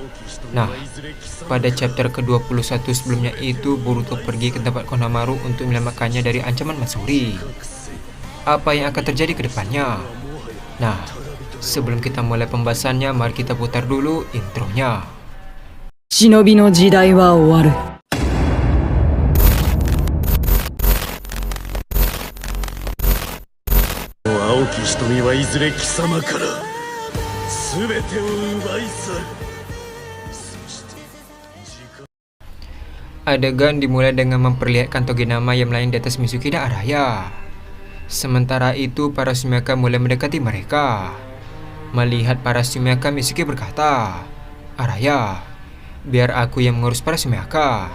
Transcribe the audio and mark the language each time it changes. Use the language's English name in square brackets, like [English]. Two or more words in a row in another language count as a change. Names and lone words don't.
[Indonesian] Nah, pada chapter ke-21 sebelumnya itu Boruto pergi ke tempat Konohamaru untuk menyelamatkannya dari ancaman Matsuri. Apa yang akan terjadi ke depannya? Nah, sebelum kita mulai pembahasannya, mari kita putar dulu intronya. [Japanese] 忍の時代は終わる. 青き瞳はいずれ貴様から全てを奪い去る。 [Indonesian] Adegan dimulai dengan memperlihatkan Togenama yang melayang di atas Mitsuki dan Araya. Sementara itu, para Sumiaka mulai mendekati mereka. Melihat para Sumiaka, Mitsuki berkata, "Araya, biar aku yang mengurus para Sumiaka.